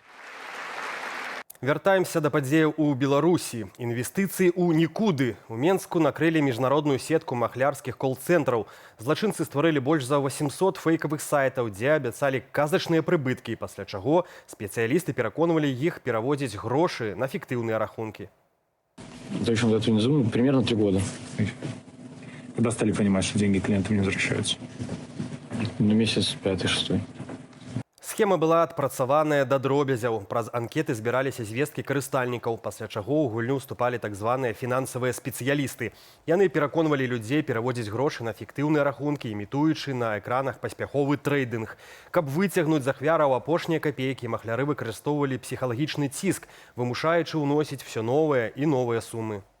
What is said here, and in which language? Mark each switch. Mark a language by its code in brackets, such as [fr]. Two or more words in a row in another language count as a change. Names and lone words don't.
[be] Вяртаемся да падзеяў у Беларусі. Інвестыцыі ў нікуды. У Менску накрылі міжнародную сетку махлярскіх кол-цэнтраў. Злачынцы стварылі больш за 800 фэйкавых сайтаў, дзе абяцалі казачныя прыбыткі, пасля чаго спецыялісты пераконвалі іх пераводзіць грошы на фіктыўныя рахункі. [ru] Точно дату не забыл, примерно 3 года. Когда стали понимать, что деньги клиентам не возвращаются? Месяц 5-6. [be] Схема была адпрацаваная да дробязяў. Праз анкеты збіраліся звесткі карыстальнікаў, пасля чаго ў гульню ўступалі так званыя фінансавыя спецыялісты. Яны пераконвалі людзей пераводзіць грошы на фіктыўныя рахункі, імітуючы на экранах паспяховы трэйдынг. Каб выцягнуць з ахвяраў апошнія капейкі, махляры выкарыстоўвалі псіхалагічны ціск, вымушаючы ўносіць все новыя і новыя сумы.